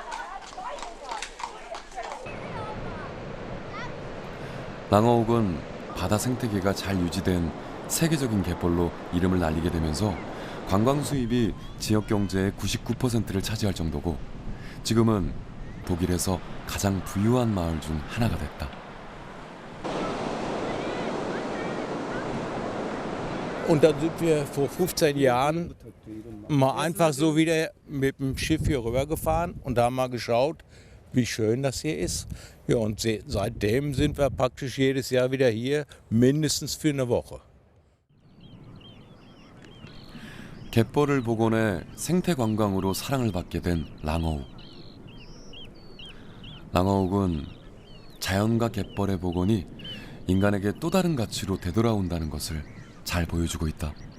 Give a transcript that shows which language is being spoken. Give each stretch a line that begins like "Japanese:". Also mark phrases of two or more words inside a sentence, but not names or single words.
Korean: 랑어욱은 바다 생태계가 잘 유지된 세계적인 갯벌로 이름을 날리게 되면서 관광 수입이 지역 경제의 99%를 차지할 정도고 지금은 독일에서 가장 부유한 마을 중 하나가 됐다.
German: Und dann sind wir vor 15 Jahren mal einfach so wieder mit dem Schiff hier rübergefahren und da mal geschaut, wie schön das hier ist. Ja, und seitdem sind wir praktisch jedes Jahr wieder hier, mindestens für eine Woche.
Korean: 갯벌을 복원해 생태 관광으로 사랑을 받게 된 랑어욱. 랑어욱은 자연과 갯벌의 복원이 인간에게 또 다른 가치로 되돌아온다는 것을 잘 보여주고 있다.